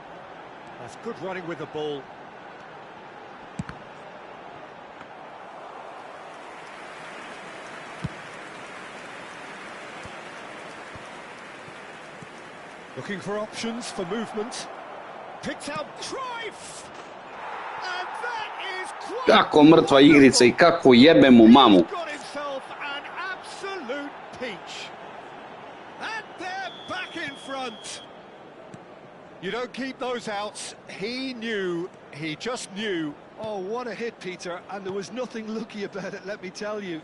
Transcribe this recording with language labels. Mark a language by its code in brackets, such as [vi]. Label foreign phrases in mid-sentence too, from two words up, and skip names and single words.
[en] That's good running with the ball. Looking for options for movement. Picked out Cruyff! And that is quite... [sr] Kako mrtva igrica I kako jebe mu mamu. [en] He's got himself an absolute peach. And they're back in front. You don't keep those outs. He knew, he just knew. Oh, what a hit, Peter, and there was nothing lucky about it, let me tell you.